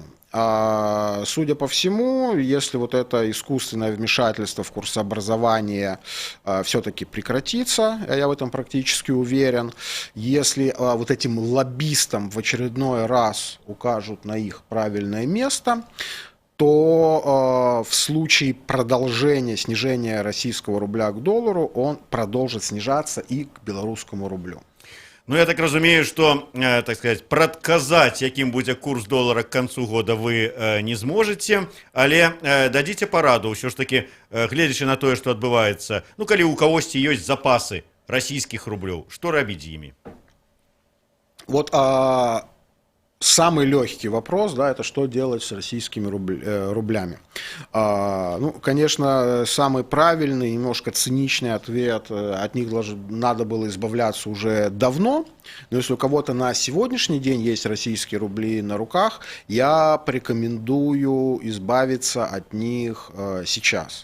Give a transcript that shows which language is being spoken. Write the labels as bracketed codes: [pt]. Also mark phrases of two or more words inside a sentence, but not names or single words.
[ru] Судя по всему, если вот это искусственное вмешательство в курсообразование все-таки прекратится, я в этом практически уверен, если вот этим лоббистам в очередной раз укажут на их правильное место, то в случае продолжения снижения российского рубля к доллару он продолжит снижаться и к белорусскому рублю. Ну, я так разумею, что, так сказать, [be] прадказаць, якім будзе курс долара [ru] к концу года [be] вы не зможете, але дадзіце параду, ўсё ж таки, гледзячы на тое, што адбываецца, ну, калі у кагосьці ёсць запасы расійскіх рублёў, што рабіць з імі? [ru] Вот самый легкий вопрос, это что делать с российскими рублями. Конечно, самый правильный, немножко циничный ответ, от них надо было избавляться уже давно, но если у кого-то на сегодняшний день есть российские рубли на руках, я порекомендую избавиться от них сейчас.